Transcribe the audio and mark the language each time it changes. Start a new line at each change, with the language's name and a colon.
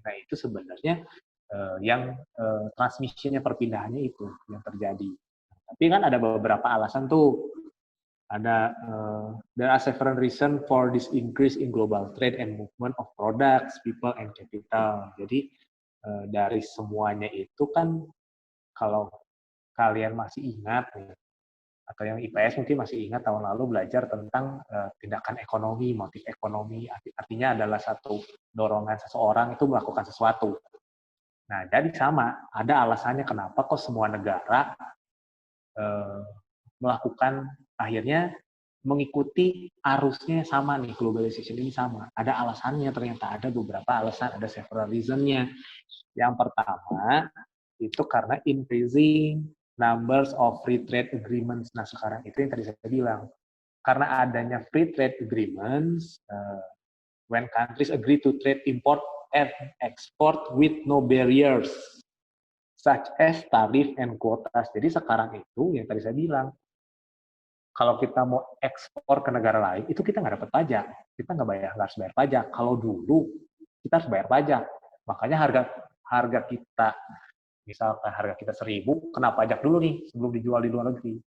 Indonesian: Nah itu sebenarnya yang transmission-nya, perpindahannya itu yang terjadi. Tapi kan ada beberapa alasan tuh.
English: Ada there are several reasons for this increase in global trade and movement of products, people, and capital.
Indonesian: Jadi dari semuanya itu kan kalau kalian masih ingat nih, atau yang IPS mungkin masih ingat tahun lalu belajar tentang tindakan ekonomi, motif ekonomi, artinya adalah satu dorongan seseorang itu melakukan sesuatu. Nah, jadi sama, ada alasannya kenapa kok semua negara melakukan, akhirnya mengikuti arusnya sama nih, globalization ini sama. Ada alasannya, ternyata ada beberapa alasan, ada
English: several reason-
Indonesian: nya. Yang pertama, itu karena
English: increasing numbers of free trade agreements.
Indonesian: Nah, sekarang itu yang tadi saya bilang. Karena adanya free trade agreements,
English: when countries agree to trade import and export with no barriers, such as tarif and quotas.
Indonesian: Jadi sekarang itu yang tadi saya bilang, kalau kita mau ekspor ke negara lain, itu kita nggak dapat pajak. Kita nggak harus bayar pajak. Kalau dulu, kita harus bayar pajak. Makanya harga kita, misalkan harga kita 1.000, kena pajak dulu nih sebelum dijual di luar negeri.